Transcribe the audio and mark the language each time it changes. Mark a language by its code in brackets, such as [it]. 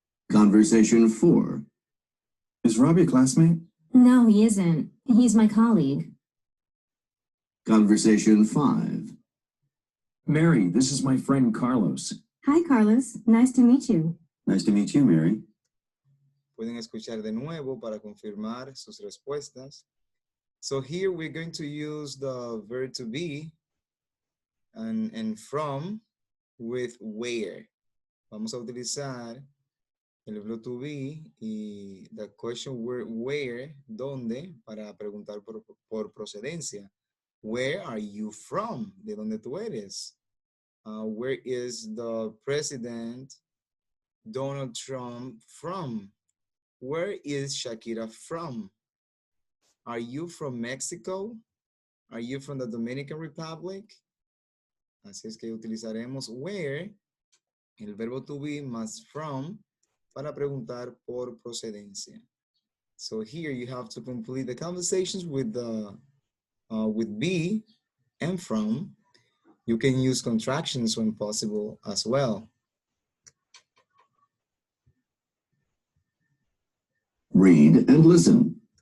[en] Conversation 4. Is Rob your classmate? No, he isn't. He's my colleague. Conversation 5. Mary, this is my friend Carlos. Hi, Carlos. Nice to meet you. Nice to meet you, Mary. [es] Pueden escuchar de nuevo para confirmar sus respuestas. [en] So here we're going to use the verb to be and from with where. [es] Vamos a utilizar el verbo to be y [en] the question word where, [es] ¿dónde? Para preguntar por procedencia. Where are you from? ¿De dónde tú eres? [en] Where is the president Donald Trump from? Where is Shakira from? Are you from Mexico? Are you from the Dominican Republic? [es] Así es que utilizaremos where, el verbo to be más from, para preguntar por procedencia. [en] So here you have to complete the conversations with be and from. You can use contractions when possible as well. Read and listen.